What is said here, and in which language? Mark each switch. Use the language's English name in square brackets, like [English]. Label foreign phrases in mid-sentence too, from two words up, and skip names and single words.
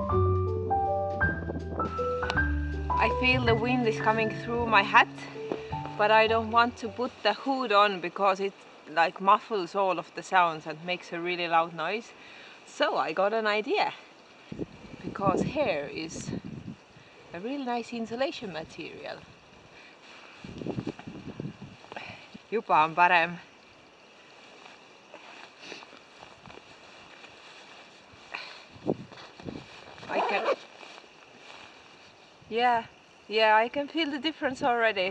[English] I feel the wind is coming through my hat, but I don't want to put the hood on because it like muffles all of the sounds and makes a really loud noise. So I got an idea, because hair is a real nice insulation material. [Estonian] Juba on parem. [English] I can... Yeah, I can feel the difference already.